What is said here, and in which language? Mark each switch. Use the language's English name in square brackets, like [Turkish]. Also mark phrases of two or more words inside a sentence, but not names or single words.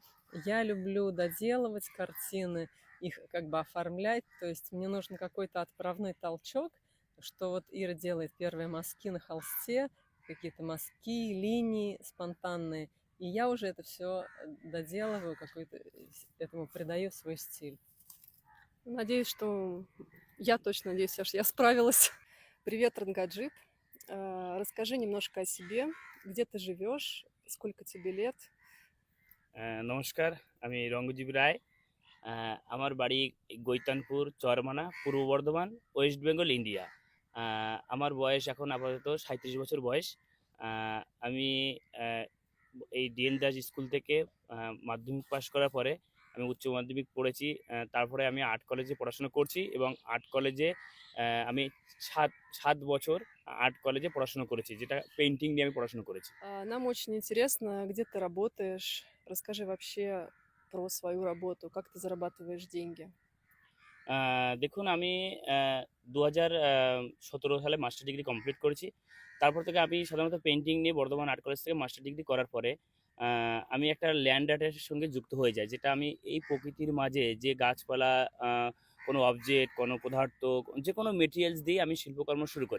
[Russian] Я люблю доделывать картины, их как бы оформлять, то есть мне нужен какой-то отправной толчок, что вот Ира делает первые мазки на холсте, какие-то мазки, линии спонтанные, и я уже это все доделываю, какой-то этому придаю свой стиль. Надеюсь, что я точно надеюсь, что я справилась. Привет, Рангаджип. Расскажи немножко о себе, где ты живешь, сколько тебе лет. [Bangla] নমস্কার, আমি রঙ্গজীব রায়। আমার বাড়ি গৈতানপুর চরমানা, পূর্ব বর্ধমান, ওয়েস্ট বেঙ্গল, ইন্ডিয়া। আমার বয়স এখন আপাতত 37 বছর বয়স। আমি এই ডিএন দাস স্কুল থেকে মাধ্যমিক পাশ করার পরে আমি উচ্চ মাধ্যমিক পড়েছি। তারপরে আমি [English] art college [Bangla] পড়াশোনা করছি এবং [English] art college [Bangla] আমি সাত সাত বছর [English] art college [Bangla] পড়াশোনা করেছি, যেটা পেন্টিং নিয়ে আমি পড়াশোনা করেছি। [Russian] Нам очень интересно, где ты работаешь. Расскажи вообще про свою работу, как ты зарабатываешь деньги. [Bangla] দেখুন, আমি 2017 সালে [English] master degree complete [Bangla] করেছি। তারপর থেকে আমি সাধারণত পেন্টিং নিয়ে বর্ধমান আর্ট কলেজ থেকে [English] master degree [Bangla] করার পরে আমি একটা [English] land art [Bangla] সঙ্গে যুক্ত হয়ে যাই, যেটা আমি এই প্রকৃতির মাঝে যে গাছপালা, কোনো অবজেক্ট, কোনো পদার্থ, যে কোনো মেটেরিয়ালস দিয়ে আমি শিল্পকর্ম শুরু করি।